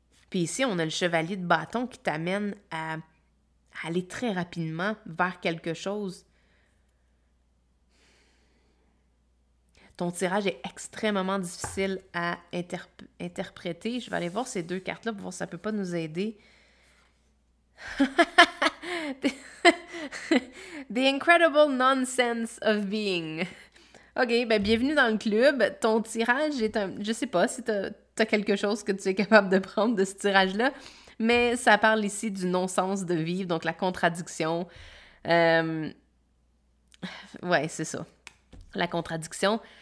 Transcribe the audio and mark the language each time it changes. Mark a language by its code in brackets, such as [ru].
[fr] Puis ici, on a le chevalier de bâton qui t'amène à aller très rapidement vers quelque chose. Ton tirage est extrêmement difficile à interpréter. Je vais aller voir ces deux cartes-là pour voir si ça peut pas nous aider. [en] The incredible nonsense of being. [fr] OK, ben bienvenue dans le club. Ton tirage est un... Je sais pas si t'as quelque chose que tu es capable de prendre de ce tirage-là, mais ça parle ici du non-sens de vivre, donc la contradiction. Ouais, c'est ça. La contradiction.